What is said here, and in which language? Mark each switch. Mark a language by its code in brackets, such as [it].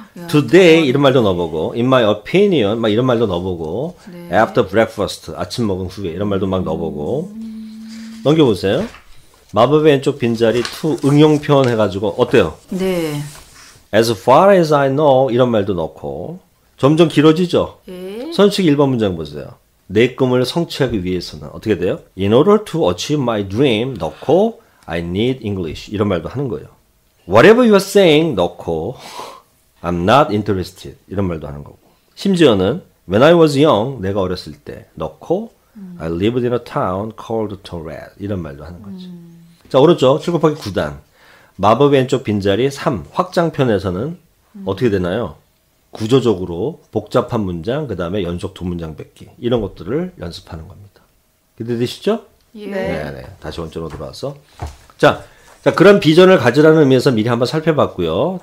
[ko] Today 이런 말도 넣어보고 [en] In my opinion [ko] 막 이런 말도 넣어보고 [en] After breakfast [ko] 아침 먹은 후에 이런 말도 막 넣어보고 넘겨보세요. 마법의 왼쪽 빈자리 to 응용 표현 해가지고 어때요? 네. [en] As far as I know [ko] 이런 말도 넣고 점점 길어지죠? 예. 선식 1번 문장 보세요. 내 꿈을 성취하기 위해서는 어떻게 돼요? [en] In order to achieve my dream [ko] 넣고 [en] I need English [ko] 이런 말도 하는 거예요. [en] Whatever you are saying [ko] 넣고 [en] I'm not interested [ko] 이런 말도 하는 거고 심지어는 [en] When I was young [ko] 내가 어렸을 때 넣고 [en] I lived in a town called Torres [ko] 이런 말도 하는 거지. 자 오른쪽 7 곱하기 9단 마법의 왼쪽 빈자리 3 확장편에서는 어떻게 되나요? 구조적으로 복잡한 문장 그 다음에 연속 두 문장 뱉기 이런 것들을 연습하는 겁니다. 기대되시죠? 예. 네. 다시 원점으로 돌아와서 자, 그런 비전을 가지라는 의미에서 미리 한번 살펴봤고요.